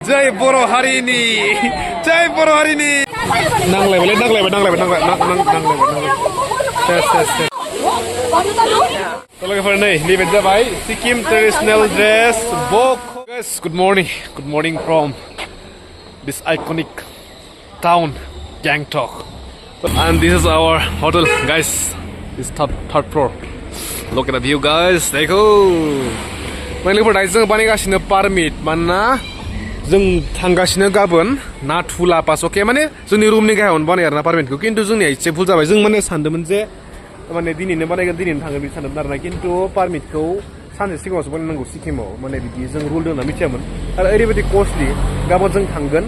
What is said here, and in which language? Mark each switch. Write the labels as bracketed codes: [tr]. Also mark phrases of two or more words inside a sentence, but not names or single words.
[brx] जय बर' हारिनि जय बर' हारिनि नांलायबाय लोगोफोर नै नैबे जाबाय [en] सिक्किम traditional dress bak good morning from this iconic town Gangtok and this is our hotel guys. This third floor. Look at the view guys. [brx] देखो माने लोगोफोर दायो जों बानायगासिनो पारमिट मानोना जों थांगासिनो गाबोन नाथुला पास अके माने जोंनि रुमनि गाहायावनो बानाय आरोना पारमिटखौ खिन्थु जोंनिया एसे भुल जाबाय जों माने सानदोंमोन जे माने दिनैनो बानायगोन दिनैनो थांगोन बिदि सानदोंमोन आरोना खिन्थु पारमिटखौ सानसे सिगाङावसो बानायनांगौ सिक्किमाव माने बिदि जों रुल दं होनना मिथियामोन आरो ओरैबायदि कस्टलि गाबोन जों थांगोन